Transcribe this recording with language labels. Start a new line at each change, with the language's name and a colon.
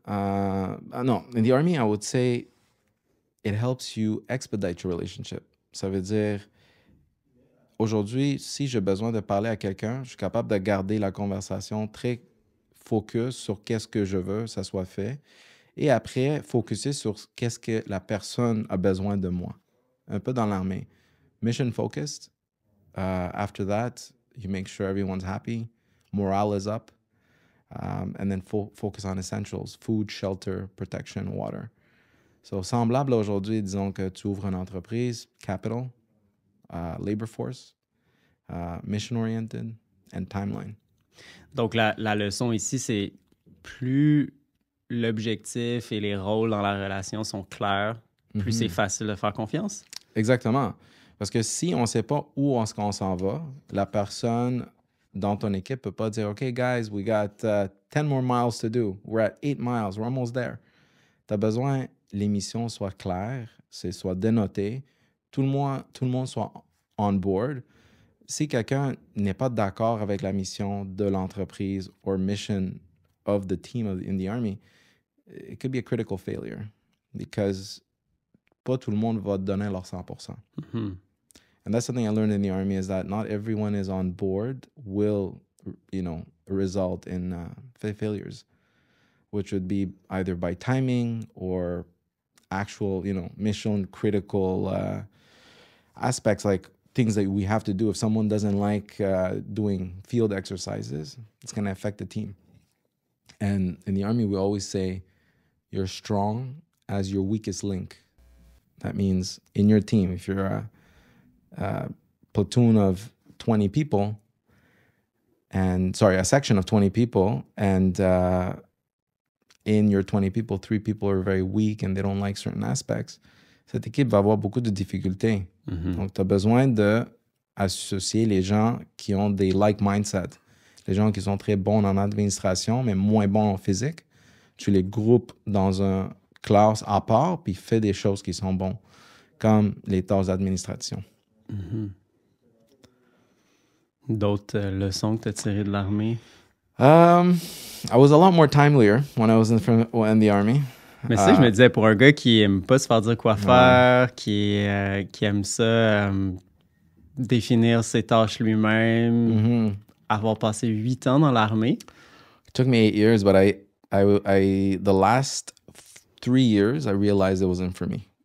English: non, in the Army, I would say, it helps you expedite your relationship.
French: Ça veut dire, aujourd'hui, si j'ai besoin de parler à quelqu'un, je suis capable de garder la conversation très focus sur qu'est-ce que je veux, ça soit fait. Et après, focuser sur qu'est-ce que la personne a besoin de moi. Un peu dans l'armée.
English: Mission focused. After that, you make sure everyone's happy. Morale is up. And then focus on essentials. Food, shelter, protection, water.
French: So, semblable aujourd'hui, disons que tu ouvres une entreprise,
English: capital, labor force, mission-oriented, and timeline.
French: Donc, la leçon ici, c'est plus l'objectif et les rôles dans la relation sont clairs, plus c'est facile de faire confiance. Exactement. Parce que si on ne sait pas où est-ce qu'on s'en va, la personne dans ton équipe ne peut pas dire «
English: OK, guys, we got 10 more miles to do. We're at 8 miles. We're almost there.
French: » Tu as besoin que les missions soient claires, soient dénotées, tout le monde soit on board. Si quelqu'un n'est pas d'accord avec la mission de l'entreprise
English: or mission of the team in the Army, it could be a critical failure because
French: pas tout le monde va donner leur 100%.
English: And that's something I learned in the Army is that not everyone is on board will, result in failures, which would be either by timing or actual, mission critical aspects like things that we have to do. If someone doesn't like doing field exercises, it's going to affect the team. And in the Army, we always say, you're strong as your weakest link. That means in your team, if you're a platoon of 20 people, a section of 20 people, and in your 20 people, 3 people are very weak and they don't like certain aspects,
French: cette équipe va avoir beaucoup de difficultés. Donc, tu as besoin d'associer les gens qui ont des
English: like mindset,
French: les gens qui sont très bons en administration, mais moins bons en physique. Tu les groupes dans une classe à part, puis fais des choses qui sont bonnes, comme les tâches d'administration. D'autres leçons que tu as tirées de l'armée?
English: I was a lot more timelier when I was in the Army.
French: Mais je me disais, pour un gars qui aime pas se faire dire quoi faire, qui aime ça, définir ses tâches lui-même, avoir passé 8 ans dans l'armée.
English: It took me 8 years, but the last 3 years, I realized it wasn't for me.